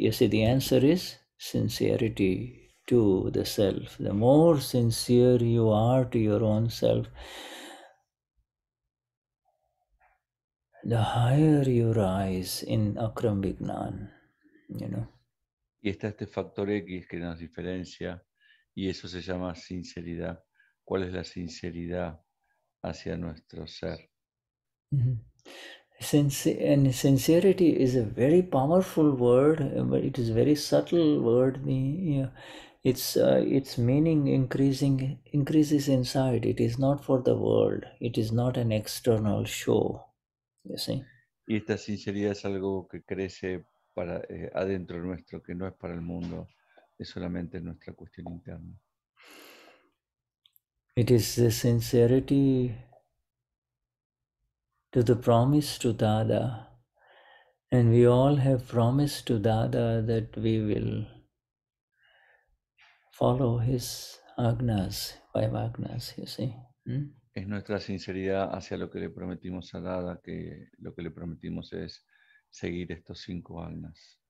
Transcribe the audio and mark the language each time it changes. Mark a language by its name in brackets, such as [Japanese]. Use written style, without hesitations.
[English] You see, the answer is sincerity to the self. The more sincere you are to your own self, the higher you rise in Akram Vignan, [Spanish] Y está este factor X que nos diferencia, y eso se llama sinceridad. ¿Cuál es la sinceridad hacia nuestro ser? [English] Sincerity is a very powerful word, but it is a very subtle word. Its meaning increases inside. It is not for the world. It is not an external show. You see? [Spanish] Y esta sinceridad es algo que crece para adentro nuestro, que no es para el mundo, es solamente nuestra cuestión interna. [English] It is the sincerity to the promise to Dada, and we all have promised to Dada that we will follow his agnas, 5 agnas, you see. [Spanish] Es nuestra sinceridad hacia lo que le prometimos a Dada, que lo que le prometimos es seguir estos 5 agnas.